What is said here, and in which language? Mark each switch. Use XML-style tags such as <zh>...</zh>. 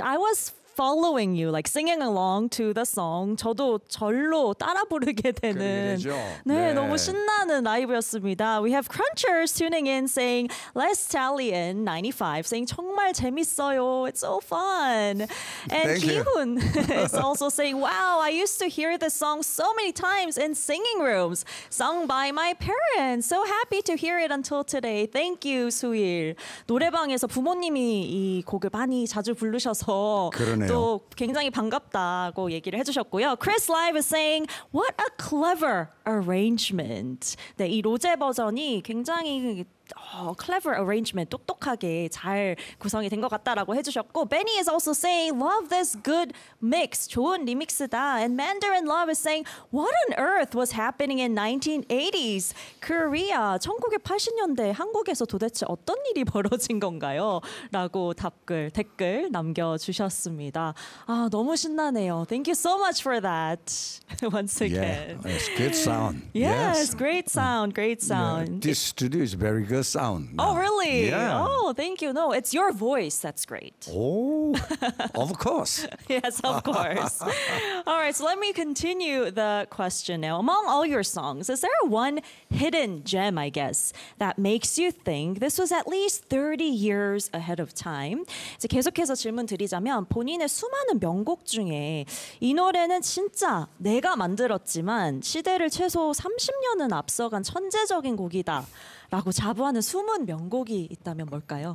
<en>I was following you, like singing along to the song.</en> <ko>저도 절로 따라 부르게 되는. 네, 네, 너무 신나는 라이브였습니다.</ko> <en>We have Crunchers tuning in saying, Les Talian 95 saying,</en> <ko>정말 재밌어요.</ko> <en>It's so fun. And Ki-hun is also saying, wow, I used to hear this song so many times in singing rooms, sung by my parents. So happy to hear it until today. Thank you, Su-il.</en> <ko>노래방에서 부모님이 이 곡을 많이 자주 부르셔서 또 굉장히 반갑다고 얘기를 해주셨고요.</ko> <en>Chris Live is saying, what a clever arrangement.</en> <ko>네, 이 로제 버전이 굉장히</ko> <en>clever arrangement,</en> <ko>똑똑하게 잘 구성이 된 것 같다라고 해주셨고,</ko> <en>Benny is also saying, love this good mix,</en> <ko>좋은 리믹스다.</ko> <en>And Mandarin Love is saying, what on earth was happening in 1980s?</en> <ko>Korea, 1980년대 한국에서 도대체 어떤 일이 벌어진 건가요? 라고 댓글 남겨주셨습니다. 아, 너무 신나네요.</ko> <en>Thank you so much for that. Once again. Yeah, it's good sound. Yes, yes. Great sound, great sound. Yeah, this studio is very good. Sound. Oh, really? Yeah. Oh, thank you. No, it's your voice. That's great. Oh, of course. Yes, of course. All right, so let me continue the question now. Among all your songs, is there one hidden gem, I guess, that makes you think this was at least 30 years ahead of time?</en> <ko>이제 계속해서 질문 드리자면 본인의 수많은 명곡 중에 이 노래는 진짜 내가 만들었지만 시대를 최소 30년은 앞서간 천재적인 곡이다. 라고 자부하는 숨은 명곡이 있다면 뭘까요?</ko>